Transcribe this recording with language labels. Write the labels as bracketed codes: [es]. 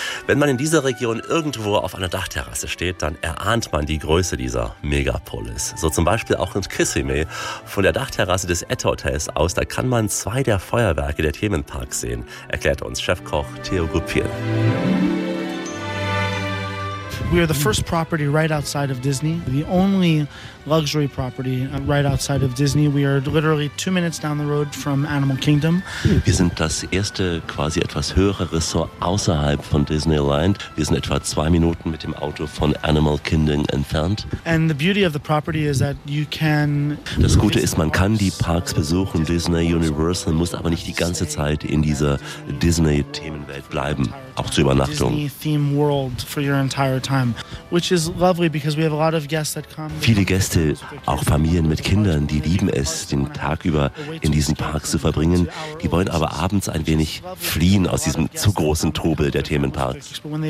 [de] Wenn man in dieser Region irgendwo auf einer Dachterrasse steht, dann erahnt man die Größe dieser Megapolis. So zum Beispiel auch in Kissimmee. Von der Dachterrasse des Etta Hotels aus, da kann man zwei der Feuerwerke der Themenparks sehen, erklärt uns Chefkoch Theo Goupil. [en] We are the first property right outside of Disney, the only luxury property right outside of Disney. We are literally 2 minutes down the road from Animal Kingdom. [de] Wir sind das erste quasi etwas höhere Ressort außerhalb von Disneyland. Wir sind etwa 2 Minuten mit dem Auto von Animal Kingdom entfernt. [en] And the beauty of the property is that you can. [de] Das Gute ist, man kann die Parks besuchen, Disney, Universal, muss aber nicht die ganze Zeit in dieser Disney-Themenwelt bleiben, auch zur Übernachtung. [en] Disney-Theme World for your entire time, which is lovely because we have a lot of guests that come. [de] Viele Gäste, auch Familien mit Kindern, die lieben es, den Tag über in diesen Parks zu verbringen. Die wollen aber abends ein wenig fliehen aus diesem zu großen Trubel der Themenparks.